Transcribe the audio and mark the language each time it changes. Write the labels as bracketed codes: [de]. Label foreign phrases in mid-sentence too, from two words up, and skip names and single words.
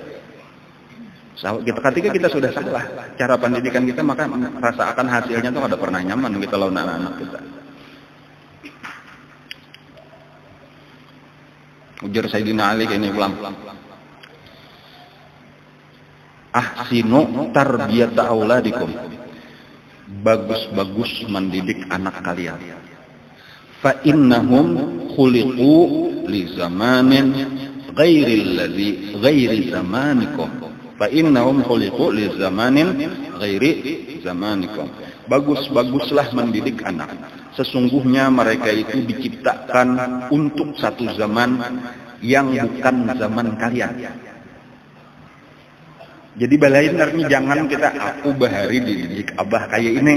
[bjn] Ketika kita sudah salah cara pendidikan kita, maka rasa akan hasilnya tuh kada pernah nyaman kita lawan anak-anak kita. Ujar Sayyidina Ali ini ulang. [ar] أحسنوا تربية أولادكم. [bjn] Bagus-bagus mendidik anak kalian. [ar] فإنهم خلقوا لزمان غير زمانكم. فإنهم خلقوا لزمان غير زمانكم. [bjn] Bagus-baguslah mendidik anak. Sesungguhnya mereka itu diciptakan untuk satu zaman yang bukan zaman kalian. Jadi balain artinya jangan kita aku bahari dididik abah kayak ini.